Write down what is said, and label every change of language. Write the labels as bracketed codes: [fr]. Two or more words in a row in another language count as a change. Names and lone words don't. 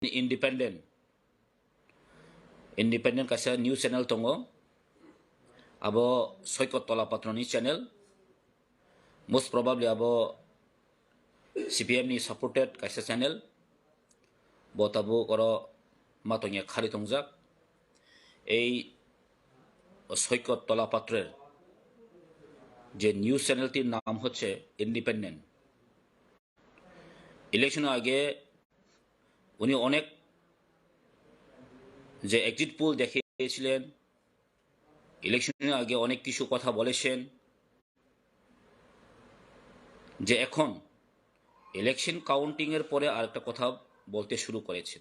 [trp] independent kaisa [en] news channel [trp] tongo abo Soikot Tolapatro ni channel [en] most probably [trp] abo CPM ni supported kaisa channel botabu koro matonya khari tongjak ei Soikot Tolapatrer [bn] যে নিউজ চ্যানেলটির নাম হচ্ছে ইন্ডিপেন্ডেন্ট। ইলেকশনের আগে উনি অনেক যে [en] exit poll [bn] দেখিয়েছিলেন, ইলেকশনের আগে অনেক কিছু কথা বলেছেন, যে এখন [en] election counting [bn] এর পরে আরেকটা কথা বলতে শুরু করেছেন।